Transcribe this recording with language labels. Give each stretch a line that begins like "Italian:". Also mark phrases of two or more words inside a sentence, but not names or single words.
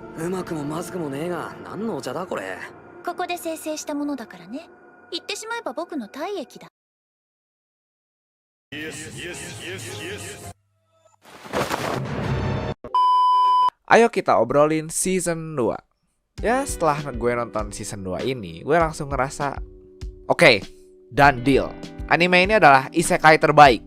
Japanese: うまくもまずくもねえが、何のお茶だこれ。ここで生成したものだからね。言ってしまえば僕の体液だ。
Indonesian: Ayo kita obrolin season 2. Ya setelah gue nonton season 2 ini, gue langsung ngerasa oke,
English: done deal.
Indonesian: Anime ini adalah isekai terbaik.